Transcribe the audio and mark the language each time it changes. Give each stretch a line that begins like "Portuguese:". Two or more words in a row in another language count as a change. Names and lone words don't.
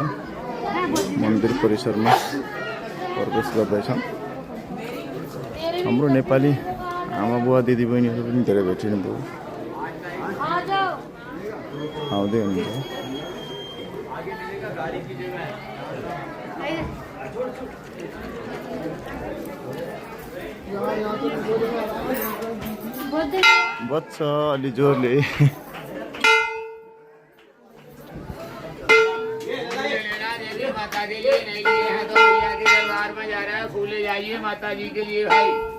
Nepali: मन्दिर परिसरमा प्रवेश गर्दैछौँ हाम्रो नेपाली आमा बुवा दिदी बहिनीहरू पनि धेरै भेटिनु भयो आउँदै हुनुहुन्छ बच्छ अलि जोरले
Hindi: माता के लिए नहीं लिए हैं तो भैया के दरबार में जा रहा है फूले जाइए माता जी के लिए भाई